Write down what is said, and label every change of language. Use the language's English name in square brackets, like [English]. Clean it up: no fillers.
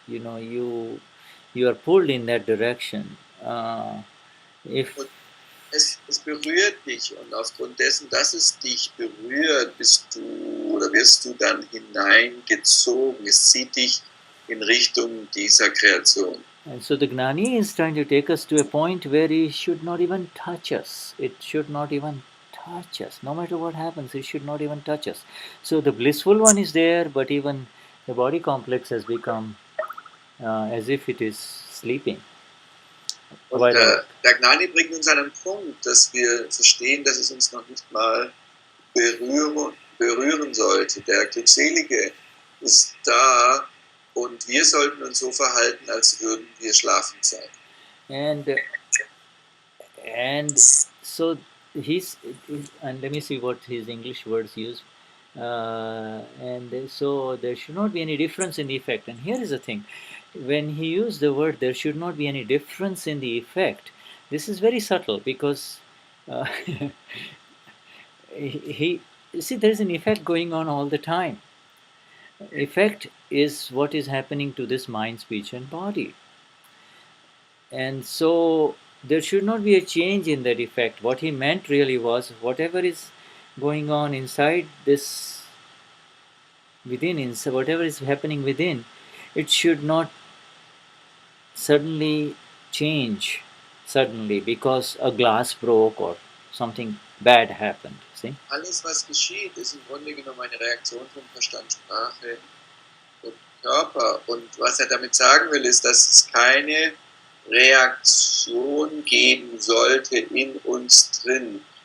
[English] You know, you are pulled in that direction. If [German] es berührt dich, und aufgrund dessen, dass es dich berührt, wirst du dann hineingezogen. Es zieht dich in Richtung dieser Kreation. [English] And so the Gnani is trying to take us to a point where he should not even touch us. It should not even touch us. No matter what happens, it should not even touch us. So the blissful one is there, but even the body complex has become as if it is sleeping. [German] Und der Gnani bringt uns an einen Punkt, dass wir verstehen, dass es uns noch nicht mal berühren sollte. Der Glückselige ist da, und wir sollten uns so verhalten, als würden wir schlafend sein. [English] And so and let me see what his English words use. And so there should not be any difference in the effect. And here is the thing: when he used the word "there should not be any difference in the effect," this is very subtle, because he see, there is an effect going on all the time. Effect is what is happening to this mind, speech, and body. And so there should not be a change in that effect. What he meant really was, whatever is going on inside this, whatever is happening within, it should not suddenly change because a glass broke or something bad happened. See? [German] Alles, was geschieht, ist im Grunde genommen eine Reaktion von Verstand, Sprache und Körper. Und was damit sagen will, ist, dass es keine Reaktion geben sollte in uns drin.